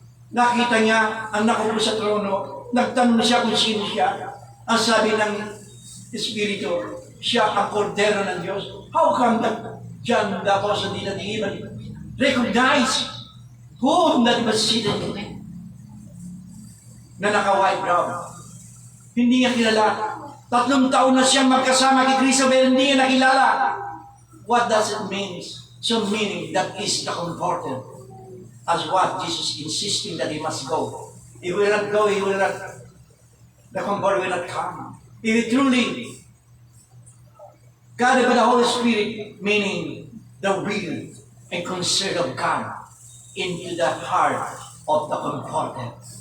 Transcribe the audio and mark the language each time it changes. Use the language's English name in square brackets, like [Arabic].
[Filipino] Nakita niya ang nakaupo sa trono. Nagtanong siya kung sino siya. Ang sabi ng Espiritu, siya ang Kordero ng Diyos. [English] How come that John the Apostle didn't even recognize whom that was seated [Filipino] na naka-white gown? Hindi niya kilala. 3 taon na siyang magkasama kay Kristo, pero hindi niya nakilala. [English] What does it mean? So meaning, that is the Comforter. As what Jesus insisting that he must go. He will not go, the Comforter will not come. If he truly guided by the Holy Spirit, meaning the will and concern of God into the heart of the Comforter.